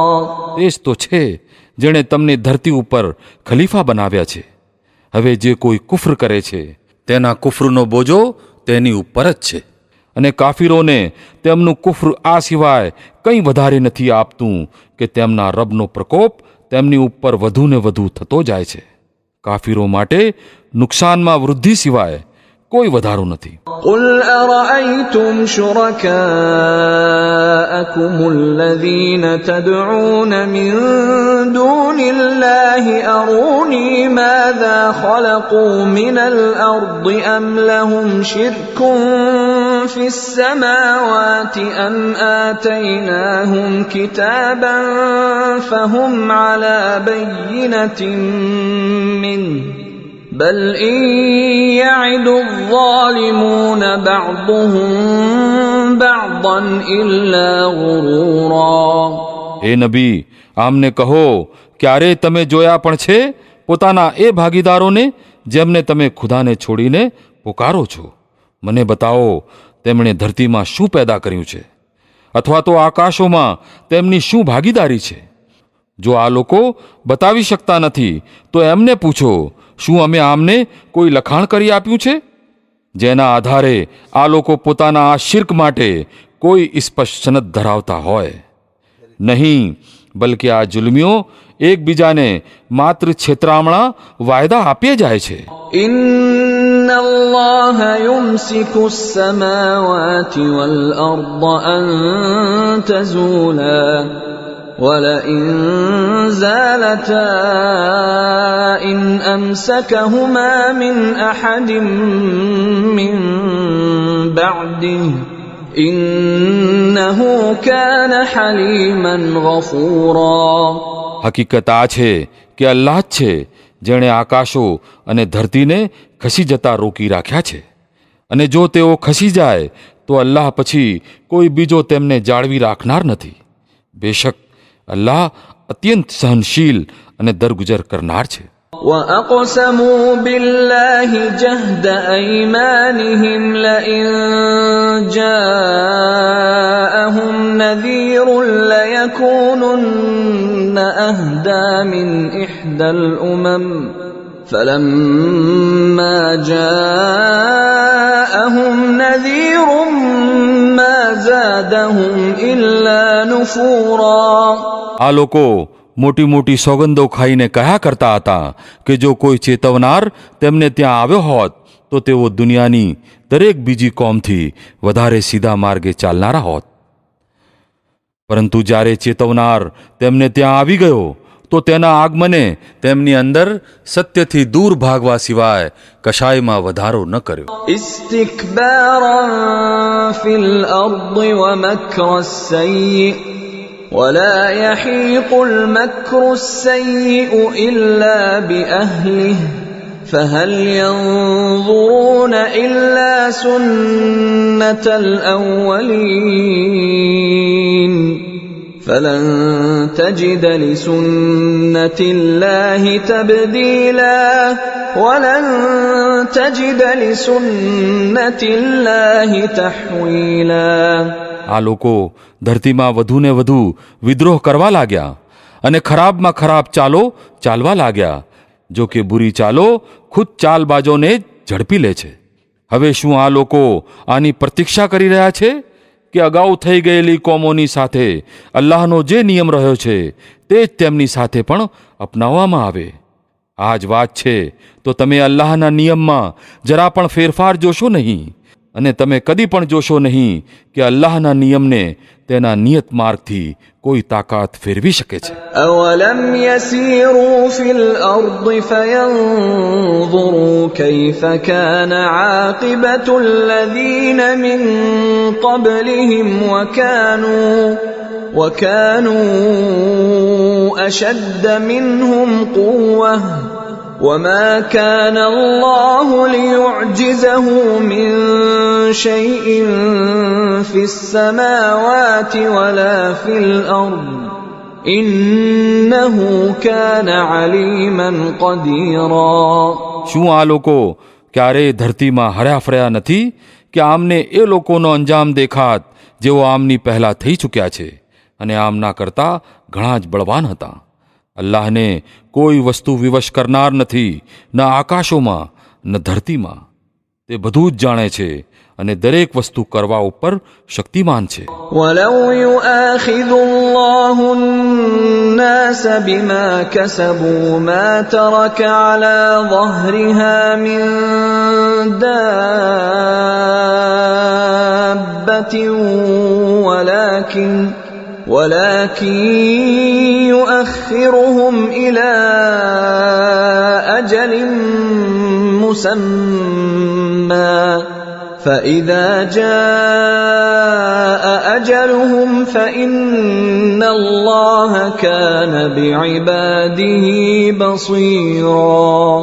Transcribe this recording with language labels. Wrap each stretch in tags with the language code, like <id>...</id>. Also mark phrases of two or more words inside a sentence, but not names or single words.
<gu>તે જ તો છે જેણે તમને ધરતી ઉપર ખલીફા બનાવ્યા છે. હવે જે કોઈ કુફર કરે છે તેના કુફરનો બોજો તેની ઉપર જ છે અને કાફીરોને તેમનું કુફર આ સિવાય કંઈ વધારે નથી આપતું કે તેમના રબનો પ્રકોપ તેમની ઉપર વધુ ને વધુ થતો જાય છે. કાફીરો માટે નુકસાનમાં વૃદ્ધિ સિવાય કોઈ વધારો નથી.</gu> <ar>قل أرأيتم شركاءكم الذين تدعون من دون الله أروني ماذا خلقوا من الأرض أم لهم شرك في السماوات أم آتيناهم كتابا فهم على بينة منه بل إن يعد الظالمون بعضهم بعضا إلا غرورا.</ar> <gu>હે નબી, આમને કહો, ક્યારે તમે જોયા પણ છે પોતાના એ ભાગીદારોને જેમને તમે ખુદાને છોડીને પુકારો છો? મને બતાવો, તેમણે ધરતીમાં શું પેદા કર્યું છે, અથવા તો આકાશોમાં તેમની શું ભાગીદારી છે? જો આ લોકો બતાવી શકતા નથી તો એમને પૂછો, શું અમે આમને કોઈ લખાણ કરી આપ્યું છે જેના આધારે આ લોકો પોતાના આ શિર્ક માટે કોઈ સ્પષ્ટ સનદ ધરાવતા હોય? નહીં, બલકે આ જુલ્મીઓ એકબીજાને માત્ર છેતરામણા વાયદા આપે જાય છે.</gu> <ar>إن الله يمسك السماوات والأرض أن تزولا ولئن زالتا إن أمسكهما من أحد من بعده إنه كان حليما غفورا.</ar> <gu>હકીકત આ છે કે અલ્લાહ જ છે જેણે આકાશો અને ધરતીને ખસી જતા રોકી રાખ્યા છે, અને જો તેઓ ખસી જાય તો અલ્લાહ પછી કોઈ બીજો તેમને જાળવી રાખનાર નથી. બેશક અલ્લાહ અત્યંત સહનશીલ અને દરગુજર કરનાર છે.</gu> <ar>وأقسموا بالله جهد أيمانهم لئن جاءهم نذير ليكونن أهدى من إحدى الأمم فلما جاءهم نذير ما زادهم إلا نفورا.</ar> <gu>આ લોકો મોટી મોટી સોગંદો ખાઈને કહ્યા કરતા હતા કે જો કોઈ ચેતવનાર તેમને ત્યાં આવ્યો હોત તો તેઓ દુનિયાની દરેક બીજી કોમથી વધારે સીધા માર્ગે ચાલનારા હોત. પરંતુ જ્યારે ચેતવનાર તેમને ત્યાં આવી ગયો તો તેના આગમને તેમની અંદર સત્યથી દૂર ભાગવા સિવાય કશાયમાં વધારો ન કર્યો.</gu> <ar>استكبارا في الأرض ومكر السيء ولا يحيق المكر السيء إلا بأهله فهل ينظرون إلا سنة الأولين فلن تجد لسنة الله تبديلا ولن تجد لسنة الله تحويلا.</ar> <gu>આ લોકો ધરતીમાં વધુને વધુ વિદ્રોહ કરવા લાગ્યા અને ખરાબમાં ખરાબ ચાલો ચાલવા લાગ્યા. જો કે બુરી ચાલો ખુદ ચાલબાજોને જ ઝડપી લે છે. હવે શું આ લોકો આની પ્રતીક્ષા કરી રહ્યા છે કે અગાઉ થઈ ગયેલી કોમોની સાથે અલ્લાહનો જે નિયમ રહ્યો છે તે જ તેમની સાથે પણ અપનાવવામાં આવે? આ જ વાત છે તો તમે અલ્લાહના નિયમમાં જરા પણ ફેરફાર જોશો નહીં, અને તમે કદી પણ જોશો નહીં કે અલ્લાહના નિયમને તેના નિયત માર્ગથી કોઈ તાકાત ફેરવી શકે છે.</gu> <ar>أولم يسيروا في الأرض فينظروا كيف كان عاقبة الذين من قبلهم وكانوا أشد منهم قوة وما كان الله ليعجزه من شيء في السماوات ولا في الأرض إنه كان عليما قديرا.</ar> <gu>શું આ લોકો ક્યારેય ધરતીમાં હર્યા ફર્યા નથી કે આમને એ લોકોનો અંજામ દેખાત જેઓ આમની પહેલા થઈ ચૂક્યા છે અને આમના કરતા ઘણા જ બળવાન હતા? અલ્લાહને કોઈ વસ્તુ વિવશ કરનાર નથી, ન આકાશોમાં ન ધરતીમાં. તે બધું જ જાણે છે અને દરેક વસ્તુ કરવા ઉપર શક્તિમાન છે.</gu> <ar>ولو يؤاخذ الله الناس الناس بما كسبوا ما ترك على ظهرها من دابة ولكن يؤخرهم إلى أجل مسمى فإذا جاء أجلهم فإن الله كان بعباده بصيرا.</ar>